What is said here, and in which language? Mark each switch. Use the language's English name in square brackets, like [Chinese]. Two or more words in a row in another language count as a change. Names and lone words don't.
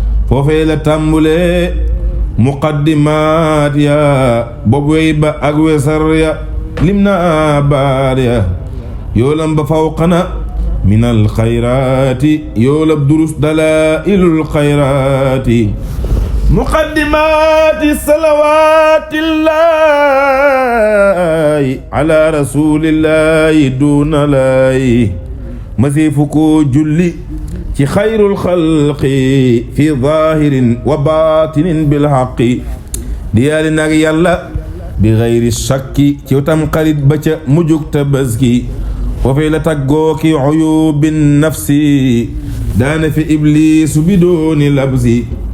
[Wolof] Foofee la tàmbulee muqaddimaat ya, ba wéy ba ak wesar ya lim naa baat ya. Yoolam ba fawqana [Arabic] من الخيرات, [Wolof] yoolab durus dalaa'ilul xayraati. [Arabic] مقدمات صلوات الله على رسول الله دون الله. [Wolof] Masiifu ko julli ci [Arabic] خير الخلق في ظاهر وباطن بالحق. [Wolof] Diyaale nag Yàlla bi [Arabic] غير شك [Wolof] ci tam xarit ba ca mujjug Tabaski. Foofee la tàggoo ki [Arabic] عيوب النفس, [Wolof] daana fi Ibliisu bi dooni labsi.